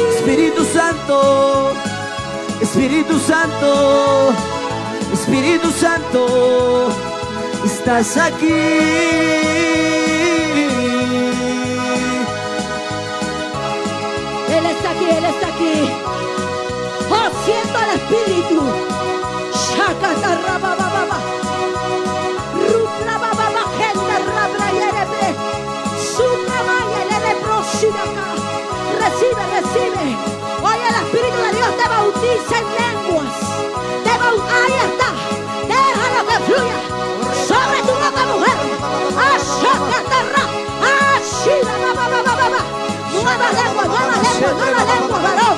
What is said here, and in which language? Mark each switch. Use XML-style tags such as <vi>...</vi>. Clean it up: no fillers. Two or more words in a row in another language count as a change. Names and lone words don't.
<es>Espíritu Santo, Espíritu Santo, Espíritu Santo, estás aquí. Él está aquí, Él está aquí. Oh, siento el Espíritu. Shakatarabababa. Rubrabababa, gente rabrayerebe. Sumramaya, lereproshidaka. Recibe, recibe. Hoy el Espíritu de Dios te bautiza en lenguas. Ahí está. Déjalo que fluya sobre tu boca, mujer. Ashakatarra. Ashirababababa. Nueva lengua, varón.</es>